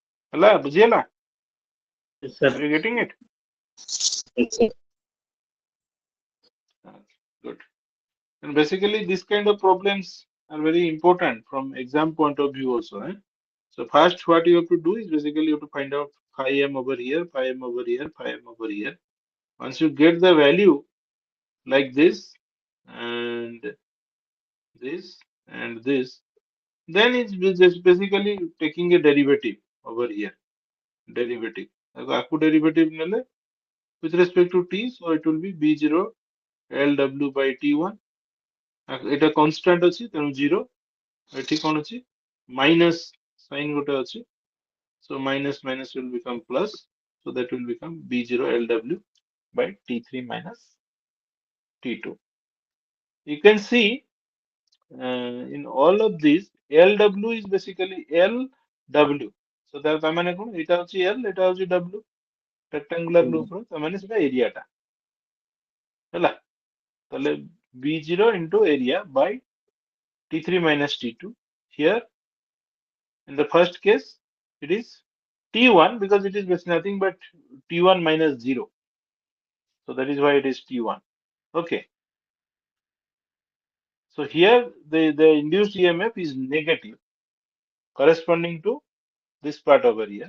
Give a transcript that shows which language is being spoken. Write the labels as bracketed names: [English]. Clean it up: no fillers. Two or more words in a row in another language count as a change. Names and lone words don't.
[Odia] ହେଲା ବୁଝିହେଲା? [English] Yes, sir. Are you getting it? Yes, sir. Good. And basically, this kind of problems are very important from exam point of view also. Eh? So first, what you have to do is basically you have to find out phi m over here, phi m over here, phi m over here. Once you get the value like this and this and this, then it's just basically taking a derivative over here. Derivative. [Odia] ଆକୁ ଡେରିଭେଟିଭ ନେଲେ [English] with respect to t, so it will be b0 lw by t1. [Odia] ଏଇଟା constant ଅଛି ତେଣୁ 0 ଏଠି କଣ ଅଛି [English] minus sign [Odia] ଗୋଟେ ଅଛି [English] so minus minus will become plus so that will become b0 lw by t3 minus t2. You can see in all of these lw is basically lw so [Odia] ତା ମାନେ କଣ ଏଇଟା ହଉଛି l ଏଇଟା ହଉଛି w [English] rectangular loop [Odia] ର ତା ମାନେ ସେଟା ଏରିଆ ଟା ହେଲା ତାହେଲେ [English] b0 into area by t3 minus t2 here. In the first case, it is T1 because it is basically nothing but T1 minus 0. So that is why it is T1. Okay. So here the induced EMF is negative corresponding to this part over here.